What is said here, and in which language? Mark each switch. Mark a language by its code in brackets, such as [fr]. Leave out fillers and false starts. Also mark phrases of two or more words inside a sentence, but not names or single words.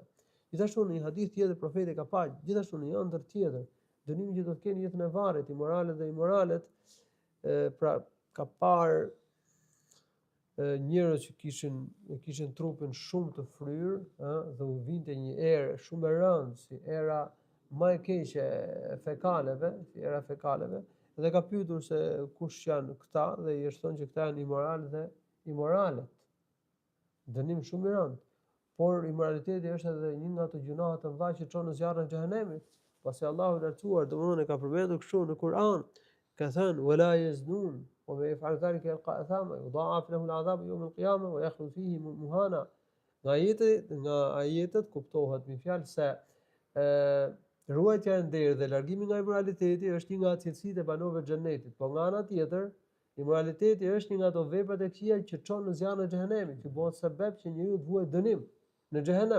[sq] Gjithashtu në një hadith tjetër profeti ka parë, gjithashtu në një ëndër tjetër, dënimi që do të kenë jetën e varrit, imoralët dhe imoralet, pra ka parë njerëz që kishin trupin shumë të fryrë, dhe u vinte një erë shumë e rëndë, si era më e keqe e fekaleve, dhe ka pyetur se kush janë këta dhe i është thënë që këta janë imoralë dhe imoralet. Dënim shumë i rëndë. Por imoraliteti është edhe një nga ato gjunahet të mëdha që çon në zjarrin e xhenemit. Pasi Allahu i lartësuar domthonë ka përmendur kështu në Kur'an, ka thënë: [ar] "ولا يزنون، ومن يفعل ذلك يلق أثاما، يضاعف له العذاب يوم القيامة ويخلد فيه مهانا." [sq] Nga ajetet kuptohet me fjalë se ruajtja e nderit dhe largimi nga imoraliteti është një nga cilësitë e banorëve të xhenetit. Po nga ana tjetër, imoraliteti është një nga ato veprat e këqija që çon në zjarrin e xhenemit, që bëhet sebeb që njeriu të vuajë dënim në xhehenem.